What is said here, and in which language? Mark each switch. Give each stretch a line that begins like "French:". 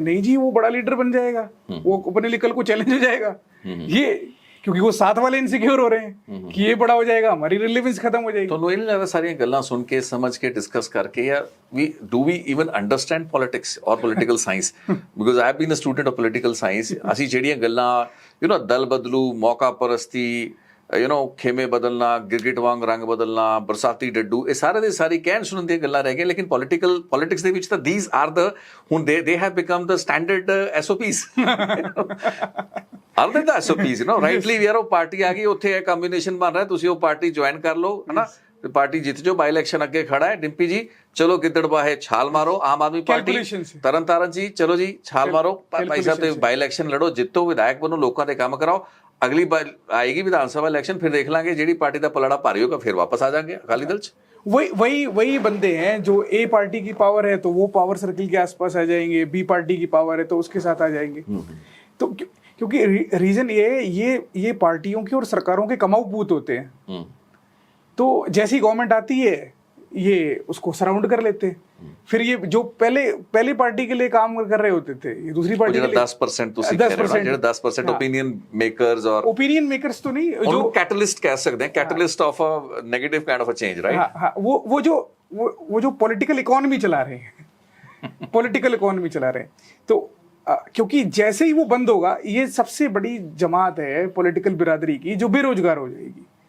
Hindi: नहीं जी, वो बड़ा लीडर बन जाएगा, वो अपने लिए कल को चैलेंज हो जाएगा। ये क्योंकि वो साथ वाले इनसिक्योर हो रहे हैं कि ये बड़ा हो जाएगा, हमारी रिलेवेंस खत्म हो जाएगी। तो ये नहीं लगता सारी गल्लां सुन के, समझ के, डिस्कस करके, या
English: we even understand politics और political science,
Hindi: because I have been a student of political science.
Punjabi: ਅਸੀਂ ਜਿਹੜੀਆਂ ਗੱਲਾਂ ਦਲ ਬਦਲੂ, ਮੌਕਾ ਪਰਸਤੀ, ਖੇਮੇ ਬਦਲਣਾ, ਗਿਰਗਿਟ ਵਾਂਗ ਰੰਗ ਬਦਲਣਾ, ਬਰਸਾਤੀ ਡੱਡੂ, ਇਹ ਸਾਰੇ ਦੇ ਸਾਰੀ ਕਹਿਣ ਸੁਣਨ ਦੀਆਂ ਗੱਲਾਂ ਰਹਿ ਗਈਆਂ। ਲੇਕਿਨ ਪੋਲਿਟਿਕਸ ਦੇ ਵਿੱਚ ਤਾਂ
English: these are the,
Punjabi: ਹੁਣ
English: they have become the standard SOPs। are they the SOPs, rightly,
Punjabi: ਯਾਰ ਉਹ ਪਾਰਟੀ ਆ ਗਈ, ਉੱਥੇ ਇਹ ਕੰਬੀਨੇਸ਼ਨ ਬਣ ਰਿਹਾ, ਤੁਸੀਂ ਉਹ ਪਾਰਟੀ ਜੁਆਇਨ ਕਰ ਲਓ, ਹਨਾ, ਤੇ ਪਾਰਟੀ ਜਿੱਤ ਜੋ ਬਾਈ ਇਲੈਕਸ਼ਨ ਅੱਗੇ ਖੜਾ ਹੈ ਡਿੰਪੀ ਜੀ ਚਲੋ ਗਿੱਦੜ ਬਾਹੇ ਛਾਲ ਮਾਰੋ ਆਮ ਆਦਮੀ ਪਾਰਟੀ
Hindi: Calculation से।
Punjabi: ਤਰਨ ਤਾਰਨ ਜੀ ਚਲੋ ਜੀ ਛਾਲ ਮਾਰੋ ਭਾਈ ਸਾਹਿਬ ਤੇ ਬਾਈ ਇਲੈਕਸ਼ਨ ਲੜੋ ਜਿੱਤੋ ਵਿਧਾਇਕ ਬਣੋ ਲੋਕਾਂ ਦੇ ਕੰਮ ਕਰਾਓ ਅਗਲੀ ਆਏਗੀ ਵਿਧਾਨ ਸਭਾ ਇਲੈਕਸ਼ਨ ਫਿਰ ਦੇਖ ਲਾਂਗੇ ਜਿਹੜੀ ਪਾਰਟੀ ਦਾ ਪਲੜਾ ਭਾਰੀ ਹੋਗਾ ਫਿਰ ਵਾਪਸ ਆ ਜਾਾਂਗੇ ਅਕਾਲੀ ਦਲ 'ਚ
Hindi: वही बंदे हैं जो ए पार्टी की पावर है तो वो पावर सर्किल के आसपास आ जाएंगे, बी पार्टी की पावर है तो उसके साथ आ जाएंगे। तो क्योंकि रीजन ये है ये पार्टियों के और सरकारों के कमाऊ पूत होते हैं। तो जैसी गवर्नमेंट आती है ये उसको सराउंड कर लेते हैं, फिर ये जो पहले पार्टी के लिए काम कर रहे होते थे ये दूसरी पार्टी के लिए
Punjabi: 10% ਤੁਸੀਂ ਕਹਿ ਰਹੇ ਹੋ ਜਿਹੜਾ 10% ਓਪੀਨੀਅਨ ਮੇਕਰਸ ਔਰ
Hindi: ओपिनियन मेकर्स तो नहीं जो
Punjabi: ਉਹਨੂੰ
English: catalyst
Punjabi: ਕਹਿ ਸਕਦੇ ਹਾਂ
English: catalyst of a negative kind of a change right
Hindi: हाँ वो जो पॉलिटिकल इकोनॉमी चला रहे हैं पॉलिटिकल इकोनॉमी चला रहे हैं तो क्योंकि जैसे ही वो बंद होगा ये सबसे बड़ी जमात है पॉलिटिकल बिरादरी की जो बेरोजगार हो जाएगी।